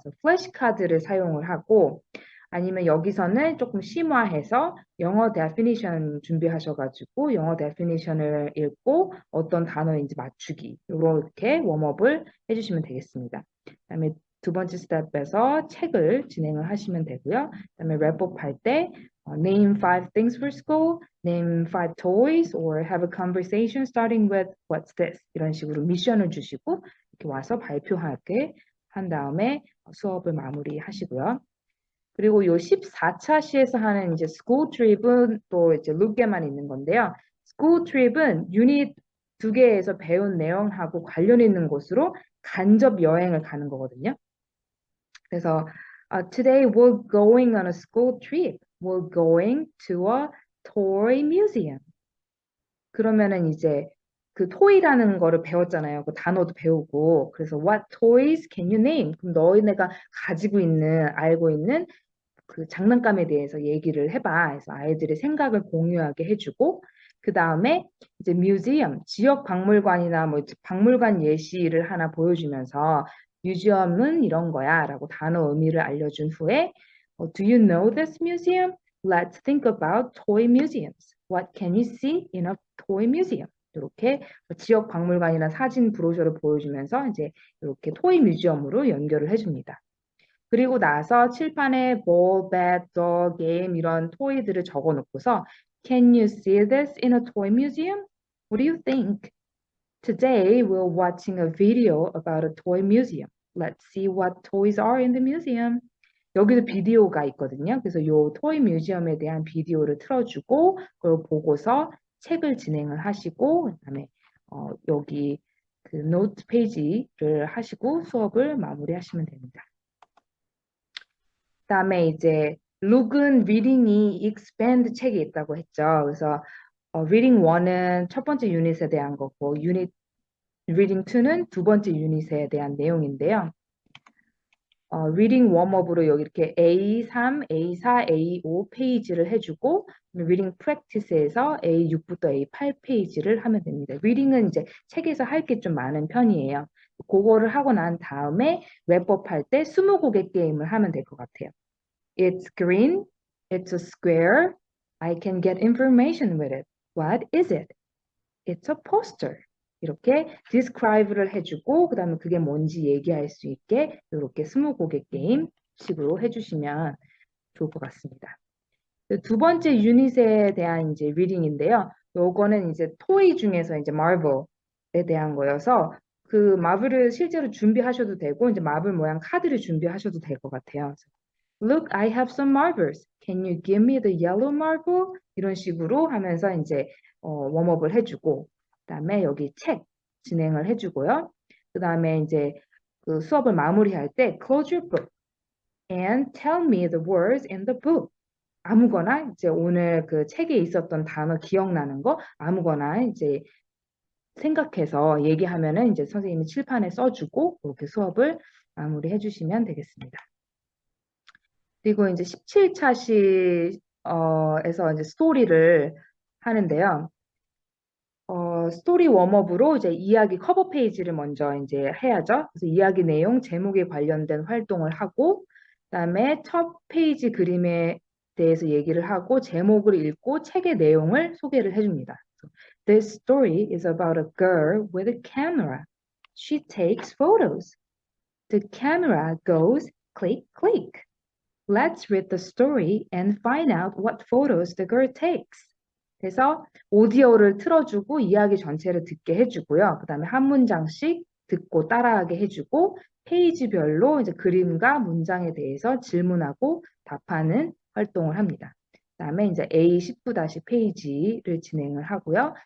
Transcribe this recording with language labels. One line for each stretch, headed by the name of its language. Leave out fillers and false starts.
Korean: 그래서 플래시카드를 사용을 하고 아니면 여기서는 조금 심화해서 영어 definition 준비하셔가지고 영어 definition을 읽고 어떤 단어인지 맞추기 이렇게 웜업을 해주시면 되겠습니다. 그다음에 두 번째 스텝에서 책을 진행을 하시면 되고요. 그다음에 랩업 할때
English: name 5 things for school, name 5 toys, or have a conversation starting with what's this?
Korean: 이런 식으로 미션을 주시고 이렇게 와서 발표하게 한 다음에 수업을 마무리하시고요. 그리고 요 14차 시에서 하는 이제 school trip은 또 이제 룩에만 있는 건데요. school trip은 유닛 두 개에서 배운 내용하고 관련 있는 곳으로 간접 여행을 가는 거거든요. 그래서
English: today we're going on a school trip. We're going to a toy museum.
Korean: 그러면은 이제 그 toy라는 거를 배웠잖아요. 그 단어도 배우고. 그래서
English: what toys can you name?
Korean: 그럼 너희네가 가지고 있는, 알고 있는 그 장난감에 대해서 얘기를 해봐. 그래서 아이들의 생각을 공유하게 해주고, 그 다음에 이제 뮤지엄, 지역 박물관이나 뭐 박물관 예시를 하나 보여주면서 뮤지엄은 이런 거야 라고 단어 의미를 알려준 후에
English: Do you know this museum? Let's think about toy museums. What can you see in a toy museum?
Korean: 이렇게 지역 박물관이나 사진 브로셔를 보여주면서 이제 이렇게 토이 뮤지엄으로 연결을 해줍니다. 그리고 나서 칠판에
English: ball, bat, dog, game
Korean: 이런 토이들을 적어 놓고서
English: Can you see this in a toy museum? What do you think? Today we're watching a video about a toy museum. Let's see what toys are in the museum.
Korean: 여기도 비디오가 있거든요. 그래서 요 토이 뮤지엄에 대한 비디오를 틀어주고 그걸 보고서 책을 진행을 하시고 그다음에 여기 그 노트 페이지를 하시고 수업을 마무리하시면 됩니다. 그다음에 이제 룩은 리딩이 expand 책이 있다고 했죠. 그래서 리딩 1은 첫 번째 유닛에 대한 거고 유닛 리딩 2는 두 번째 유닛에 대한 내용인데요. 리딩 웜업으로 여기 이렇게 A3, A4, A5 페이지를 해주고 리딩 프랙티스에서 A6부터 A8 페이지를 하면 됩니다. 리딩은 이제 책에서 할 게 좀 많은 편이에요. 그거를 하고 난 다음에 랩업 할 때 20곡의 게임을 하면 될 것 같아요.
English: It's green. It's a square. I can get information with it. What is it? It's a poster.
Korean: 이렇게 describe를 해주고 그 다음에 그게 뭔지 얘기할 수 있게 이렇게 20곡의 게임 식으로 해주시면 좋을 것 같습니다. 두 번째 유닛에 대한 이제 리딩인데요. 요거는 이제 토이 중에서 이제 마블에 대한 거여서 그 마블을 실제로 준비하셔도 되고 이제 마블 모양 카드를 준비하셔도 될 것 같아요.
English: Look, I have some marbles. Can you give me the yellow marble?
Korean: 이런 식으로 하면서 이제 웜업을 해주고 그다음에 여기 책 진행을 해주고요. 그다음에 이제 그 수업을 마무리할 때
English: close your book and tell me the words in the book.
Korean: 아무거나 이제 오늘 그 책에 있었던 단어 기억나는 거 아무거나 이제 생각해서 얘기하면은 이제 선생님이 칠판에 써주고 그렇게 수업을 마무리해 주시면 되겠습니다. 그리고 이제 17차 시에서 이제 스토리를 하는데요. 스토리 웜업으로 이제 이야기 커버 페이지를 먼저 이제 해야죠. 그래서 이야기 내용, 제목에 관련된 활동을 하고, 그다음에 첫 페이지 그림에 대해서 얘기를 하고, 제목을 읽고 책의 내용을 소개를 해줍니다.
English: This story is about a girl with a camera. She takes photos. The camera goes click, click. Let's read the story and find out what photos the girl takes.
Korean: 그래서 오디오를 틀어주고 이야기 전체를 듣게 해주고요. 그 다음에 한 문장씩 듣고 따라하게 해주고 페이지별로 이제 그림과 문장에 대해서 질문하고 답하는 활동을 합니다. 그다음에 이제 A19- 페이지를 진행을 하고요.